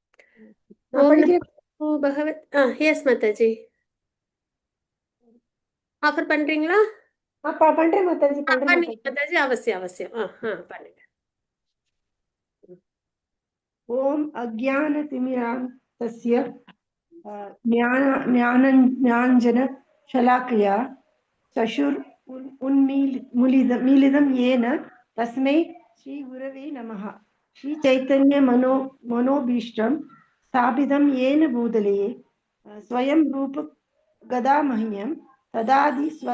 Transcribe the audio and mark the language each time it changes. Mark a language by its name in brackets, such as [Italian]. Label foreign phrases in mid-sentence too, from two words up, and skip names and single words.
[Tamil] ஓ பகவத், எஸ் மாதாஜி, ஆஃபர் பண்ணுறீங்களா? பண்றேன் மாதாஜி, பண்ணுங்க மாதாஜி, அவசியம் அவசியம். பண்ணுங்க. [Sanskrit] ॐ अज्ञानतिमिरान्धस्य ज्ञानाञ्जन शलाकया चक्षुर उन्मीलितं येन तस्मै श्री गुरवे नमः. श्री चैतन्य मनोभीष्टं स्थापितं येन भूतले स्वयं रूप गदा मह्यं तदादि